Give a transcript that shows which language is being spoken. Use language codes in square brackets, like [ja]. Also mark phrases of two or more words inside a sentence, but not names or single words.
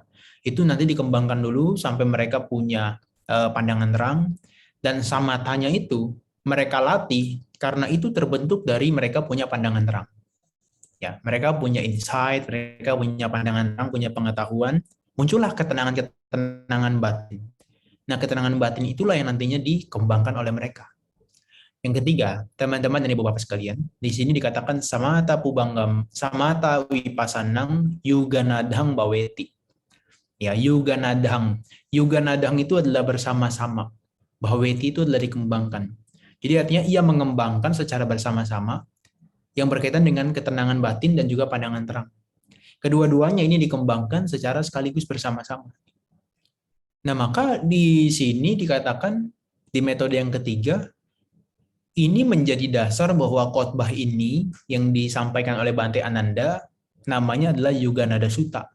[id] Itu nanti dikembangkan dulu sampai mereka punya pandangan terang, dan samatanya itu mereka latih karena itu terbentuk dari mereka punya pandangan terang. Ya, mereka punya insight, mereka punya pandangan terang, punya pengetahuan, muncullah ketenangan batin. Nah, ketenangan batin itulah yang nantinya dikembangkan oleh mereka. Yang ketiga, teman-teman dan ibu bapak sekalian, di sini dikatakan [pi] samata pubanggam, samata wipasanang yuganadhang baweti. [id] Ya, yuganadhang. Yuganadhang itu adalah bersama-sama. Baweti itu adalah dikembangkan. Jadi artinya ia mengembangkan secara bersama-sama yang berkaitan dengan ketenangan batin dan juga pandangan terang. Kedua-duanya ini dikembangkan secara sekaligus bersama-sama. Nah, maka di sini dikatakan di metode yang ketiga, ini menjadi dasar bahwa khotbah ini yang disampaikan oleh Bhante Ananda namanya adalah Yuganada Sutta.